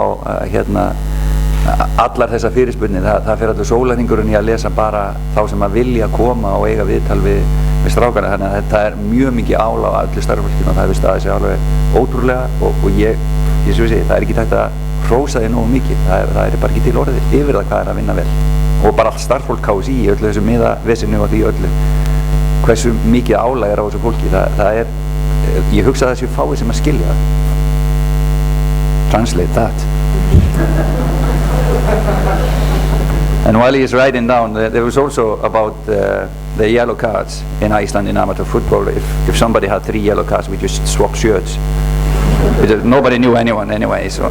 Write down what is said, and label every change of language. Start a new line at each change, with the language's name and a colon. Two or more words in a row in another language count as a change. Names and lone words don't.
Icelandic: fá allar þessar fyrirspurnir, það fer allur sólarhringurinn í að lesa bara þá sem að vilja koma og eiga viðtal við strákana, þannig að þetta er mjög mikið álag á öllu starffólkinu og það hefur staðið sig alveg ótrúlega og ég segi, það er ekki hægt að hrósa því nógu mikið, það er bara ekki til orðið yfir það hvað er að vinna vel og bara allt starffólk KSÍ í öllu þessu miðavesinu og því öllu hversu mikið álag er á þessu fólki, það er, ég hugsa að þessu fáið sem að skilja það.
English: Translate that. And while he is writing down, there was also about the yellow cards in Iceland in amateur football. If somebody had 3 yellow cards, we just swap shirts. Nobody knew anyone anyway, so.